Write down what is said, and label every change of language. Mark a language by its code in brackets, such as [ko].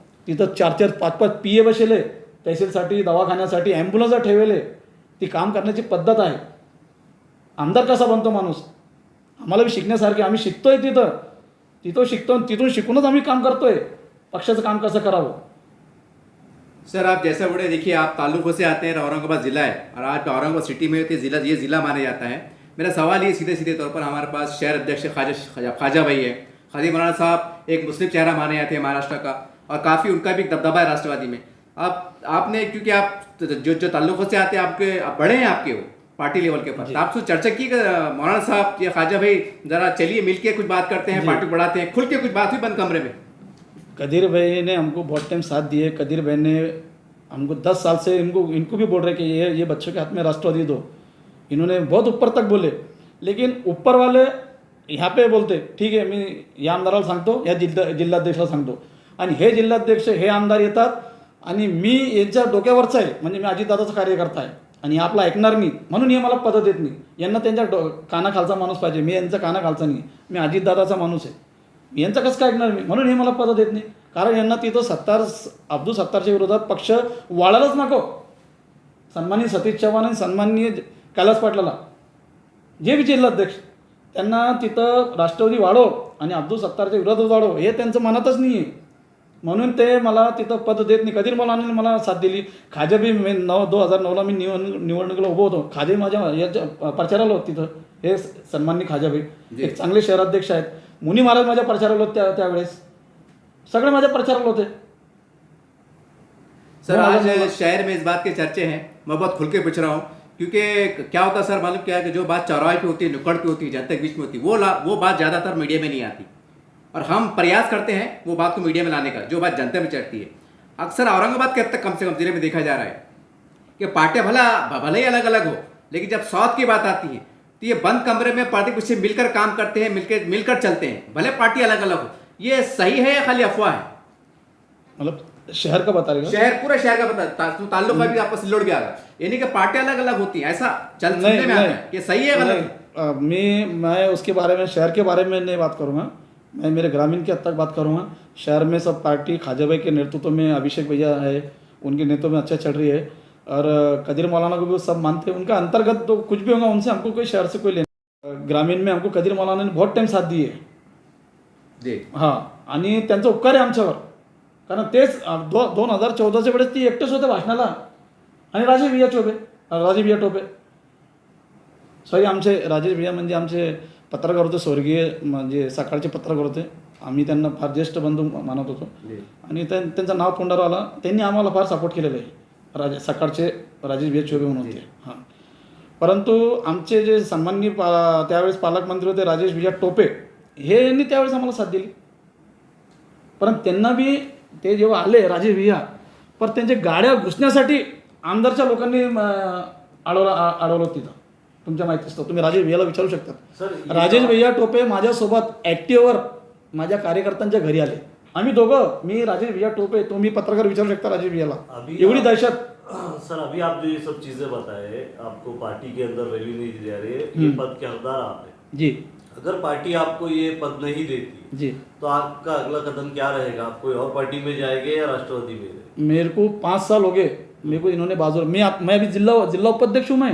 [mr] तिथं 4-4, 5-5 PA बसेले, तहसीलसाठी, दवाखान्यासाठी ambulance ठेवले. ती काम करण्याची पद्धत आहे. आमदार कसा बनतो माणूस, आम्हाला बी शिकण्यासारखे, आम्ही शिकतोय तिथं शिकतो, तिथून शिकूनच आम्ही काम करतोय पक्षाचं काम कसं करावं. [hi] सर आप जैसा बोले, देखिए आप ताल्लुकों से आते हैं, औरंगाबाद ज़िला है और आज औरंगाबाद सिटी में तो ये ज़िला माना जाता है. मेरा सवाल ये सीधे तौर पर, हमारे पास शहर अध्यक्ष ख्वाजा भाई है. खादी मौलाना साहब एक मुस्लिम चेहरा माने जाते हैं महाराष्ट्र का, और काफ़ी उनका भी दबदबा है राष्ट्रवादी में. आपने, क्योंकि आप जो ताल्लुकों से आते हैं, आप बड़े हैं, आपके वो पार्टी लेवल के ऊपर, तो आपसे चर्चा की कि मौलाना साहब या ख्वाजा भाई जरा चलिए मिलके कुछ बात करते हैं, पार्टी बढ़ाते हैं, खुल के कुछ बात हुई बंद कमरे में? कदीर भाई ने हमको बहुत टाइम साथ दिए. कदीर भाई ने हमको 10 साल से इनको भी बोल रहे कि ये बच्चों के हाथ में राष्ट्रवादी दो. इन्होंने बहुत ऊपर तक बोले, लेकिन ऊपर वाले ह्या पे बोलते [mr] ठीक आहे, मी या आमदाराला सांगतो, या जिल्हाध्यक्षाला सांगतो, आणि हे जिल्हाध्यक्ष हे आमदार येतात आणि मी यांच्या डोक्यावरचा आहे, म्हणजे मी अजितदादाचा कार्यकर्ता आहे आणि आपला ऐकणार नाही, म्हणून हे मला पद देत नाही. यांना त्यांच्या कानाखालचा माणूस पाहिजे, मी यांचा कानाखालचा नाही, मी अजितदादाचा माणूस आहे, यांचं कसं काय ऐकणार मी, म्हणून हे मला पद देत नाही. कारण यांना तिथं अब्दुल सत्तारच्या विरोधात पक्ष वाढायलाच नको. सन्माननीय सतीश चव्हाण आणि सन्माननीय कैलास पाटलाला जे बी जिल्हाध्यक्ष, त्यांना तिथं राष्ट्रवादी वाढव आणि अब्दुल सत्तारच्या विरोधात वाढव, हे त्यांचं मनातच नाही आहे. म्हणून ते मला तिथं पद देत नाही. कदीर मौलानाने मला साथ दिली. खाजा बी 2009ला मी निवडणुकीला उभं होतो. खाजे माझ्या याच्या प्रचाराला होत तिथं. हे सन्माननीय खाजाभाई एक चांगले शहराध्यक्ष आहेत. मुनी महाराज माझ्या प्रचाराला होते त्यावेळेस, सगळे माझ्या प्रचाराला होते. [hi] सर आज शहर में इस बात के चर्चे हैं, मैं बहुत खुल के पूछ रहा हूँ, क्योंकि क्या होता है सर, मालूम क्या है कि जो बात चौराहे पे होती है, नुक्कड़ पे होती है, जनता के बीच में होती है, वो बात ज़्यादातर मीडिया में नहीं आती, और हम प्रयास करते हैं वो बात को मीडिया में लाने का, जो बात जनता में चढ़ती है. अक्सर औरंगाबाद के हद तक कम से कम जिले में देखा जा रहा है कि पार्टियां भले ही अलग अलग हो, लेकिन जब साउथ की बात आती है तो ये बंद कमरे में पार्टी कुछ से मिलकर काम करते हैं, मिलकर चलते हैं, भले पार्टी अलग अलग हो. ये सही है या खाली अफवाह है? मतलब शहर का बता रहे शहर, पूरे शहर का बता, ताल्लुका भी आपस सिल्लोड भी आ गया, यानी कि पार्टी अलग अलग होती है, ऐसा सुनने में आता है. ये सही है गलत है? मैं उसके बारे में, शहर के बारे में नहीं बात करूँगा, मैं मेरे ग्रामीण के हद तक बात करूँगा. शहर में सब पार्टी खाजा भाई के नेतृत्व में, अभिषेक भैया है, उनके नेतृत्व में अच्छा चल रही है, और कदीर मौलाना को भी वो सब मानते हैं. उनका अंतर्गत तो कुछ भी होगा, उनसे हमको कोई शहर से कोई लेना. ग्रामीण में हमको कदीर मौलाना ने बहुत टाइम साथ दिए हां, [mr] आणि त्यांचा उपकार आहे आमच्यावर. कारण तेच 2014च्या वेळेस ती एकटेच होते भाषणाला, आणि राजेश भैया टोपे सॉरी, आमचे राजेश भैया म्हणजे आमचे पत्रकार होते, स्वर्गीय म्हणजे सकाळचे पत्रकार होते. आम्ही त्यांना फार ज्येष्ठ बंधू मानत होतो, आणि त्यांचं नाव तोंडावर आलं, त्यांनी आम्हाला फार सपोर्ट केलेलं आहे. सकाळचे राजेश भैया चोबे म्हणून होते. हां, परंतु आमचे जे सन्माननीय त्यावेळेस पालकमंत्री होते राजेश भैया टोपे, हे यांनी त्यावेळेस आम्हाला साथ दिली. परंतु त्यांना बी ते जेव्हा आले राजेश भैया, पण त्यांच्या गाड्या घुसण्यासाठी आमदारच्या लोकांनी अडवलं तिथं. तुमच्या माहिती असतं, तुम्ही राजेश भैयाला विचारू शकता. राजेश भैया टोपे माझ्यासोबत ॲक्टिव्हवर माझ्या कार्यकर्त्यांच्या घरी आले. आम्ही दोघं, मी राजेश भैया टोपे, तुम्ही पत्रकार विचारू शकता राजेश भैयाला. एवढी दहशत. [hi] सर अभी आप जो ये सब चीजें बताए, आपको पार्टी के अंदर वैल्यू नहीं दी जा रही है, ये पद के हकदार आप हैं जी. अगर पार्टी आपको ये पद नहीं देती जी, तो आपका अगला कदम क्या रहेगा? आप कोई और पार्टी में जाएंगे या राष्ट्रवादी में? मेरे को 5 साल हो गए, मेरे को इन्होंने बाजू, मैं अभी जिला उपाध्यक्ष हूँ मैं,